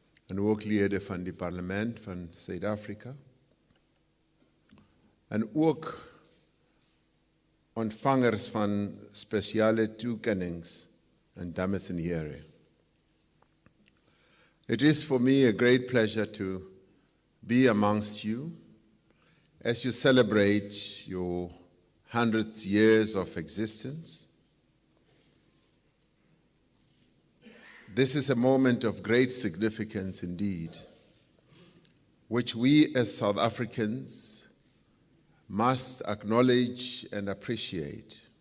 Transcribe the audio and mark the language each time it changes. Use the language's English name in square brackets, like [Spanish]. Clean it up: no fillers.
[Afrikaans] En ook lede van die parlement van Suid-Afrika. En ook ontvangers van spesiale toekennings en dames en here. [English] It is for me a great pleasure to be amongst you as you celebrate your 100 years of existence. This is a moment of great significance indeed, which we as South Africans must acknowledge and appreciate.